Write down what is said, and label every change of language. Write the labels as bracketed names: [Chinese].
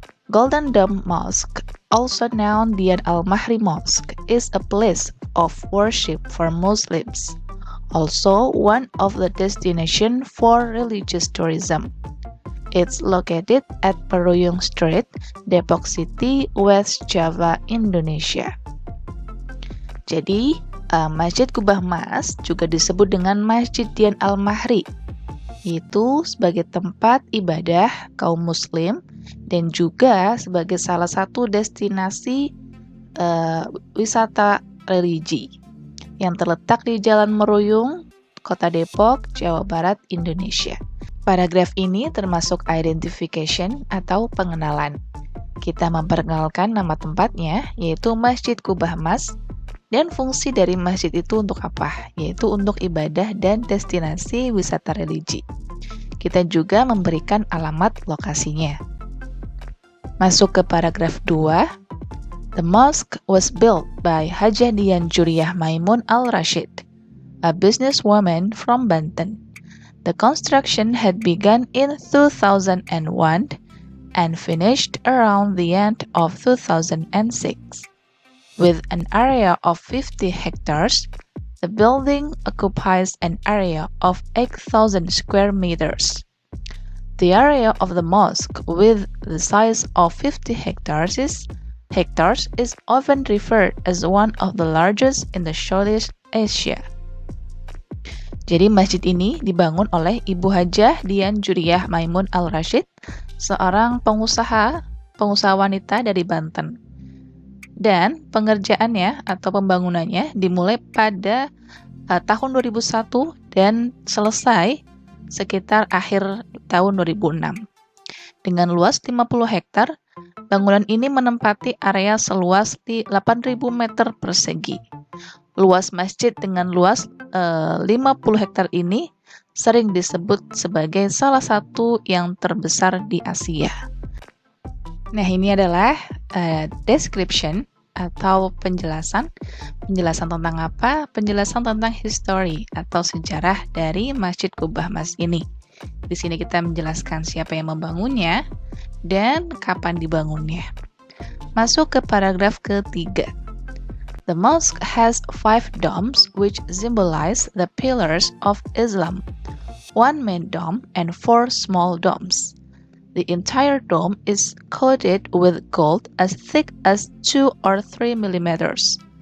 [English] Golden Dome Mosque, also known Dian Al-Mahri Mosque, is a place of worship for Muslims, also one of the destination for religious tourism. It's located at Peruyung Street, Depok City, West Java, Indonesia. [Indonesian] Jadi, Masjid Kubah Mas juga disebut dengan Masjid Dian Al-Mahri, yaitu sebagai tempat ibadah kaum muslim dan juga sebagai salah satu destinasi wisata religi yang terletak di Jalan Meruyung, Kota Depok, Jawa Barat, Indonesia. Paragraf ini termasuk identification atau pengenalan. Kita memperkenalkan nama tempatnya, yaitu Masjid Kubah Mas, dan fungsi dari masjid itu untuk apa? Yaitu untuk ibadah dan destinasi wisata religi. Kita juga memberikan alamat lokasinya. Masuk ke paragraf 2. [English] The mosque was built by Hajah Dian Juriyah Maimun Al-Rashid, a businesswoman from Banten. The construction had begun in 2001 and finished around the end of 2006. With an area of 50 hectares, the building occupies an area of 8,000 square meters. The area of the mosque with the size of 50 hectares is often referred as one of the largest in the Southeast Asia. [Indonesian] Jadi masjid ini dibangun oleh Ibu Hajah Dian Juriyah Maimun Al-Rashid, seorang pengusaha wanita dari Banten. Dan pengerjaannya atau pembangunannya dimulai pada tahun 2001 dan selesai sekitar akhir tahun 2006. Dengan luas 50 hektar, bangunan ini menempati area seluas 8.000 meter persegi. Luas masjid dengan luas 50 hektar ini sering disebut sebagai salah satu yang terbesar di Asia. Nah, ini adalah description atau penjelasan tentang apa? Penjelasan tentang history atau sejarah dari Masjid Kubah Mas ini. Di sini kita menjelaskan siapa yang membangunnya dan kapan dibangunnya. Masuk ke paragraf ketiga. [English] The mosque has 5 domes which symbolize the pillars of Islam, 1 main dome and 4 small domes. The entire dome is coated with gold as thick as 2 or 3 millimeters.